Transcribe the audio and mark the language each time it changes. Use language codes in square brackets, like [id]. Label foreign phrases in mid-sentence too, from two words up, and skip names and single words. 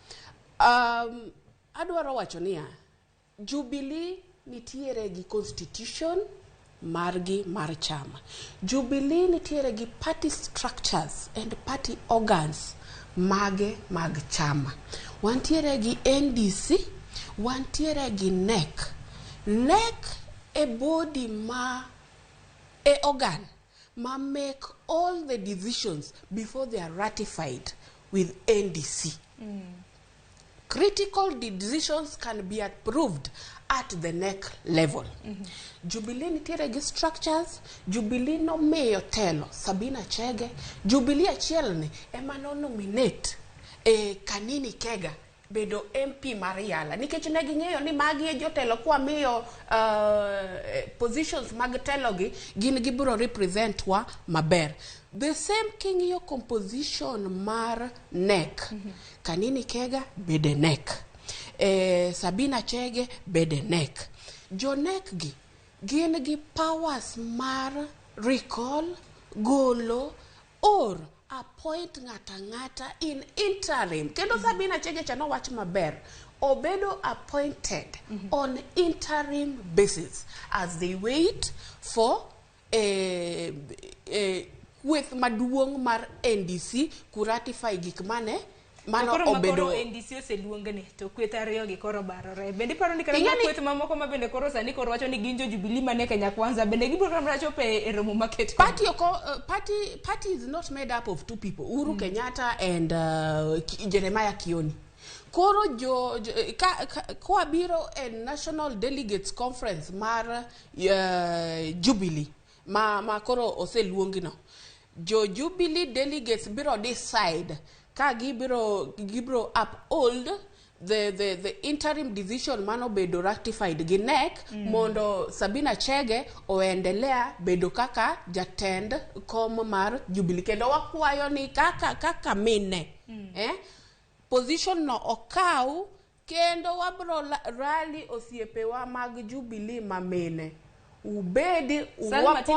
[luo] Adwaro wacho niya, Jubilee nitiere gi constitution margi mar chama. Jubilee nitiere gi [en] party structures and party organs [luo] mag chama. Wantiere gi NDC, wantiere gi NEC. [en] NEC a body a organ ma make all the decisions before they are ratified with NDC. Critical decisions can be approved at the NEC level. [luo] Jubilee nitiere gi structures. Jubilee no meyo telo Sabina Chege. Jubilee achiel ni ema no nominate Kanini Kega bedo MP Mariala. Nikech ne ging'eyo ni magi e jotelo kwa miyo positions mag telo gi gin gibiro represent wa maber. [en] The same [luo] king'iyo composition mar NEC. Kanini Kega bede NEC. Sabina Chege bede NEC. Jo NEC gi gin gi powers mar recall, golo, [en] or appoint [luo] ng'ata in interim. Kendo Sabina Chege chano wach maber. [en] Obedo appointed on interim basis as they wait for with [luo] maduong mar NDC kuratify gik mano obedo NDC oseluongane to kweth ariyo gi koro barore. Bende paro ni kana kweth mamoko ma bende koro sani koro wacho ni ginjo Jubilee mane Kenya Kwanza bende gibiro kamra chope e romo market. [en] Party is not made up of two people, Uhuru Kenyatta and Jeremiah Kioni. [luo] Koro kwa biro a National Delegates Conference mar Jubilee ma koro oseluongino. Jo Jubilee delegates biro decide ka gibiro [en] uphold the interim decision [luo] mano bedo ratified gi NEC mondo Sabina Chege oendelea bedo kaka jatend kom mar Jubilee. Kendo wakwayo ni kaka mine position no okaw kendo wabro rally osiepewa mag Jubilee mamene ubedi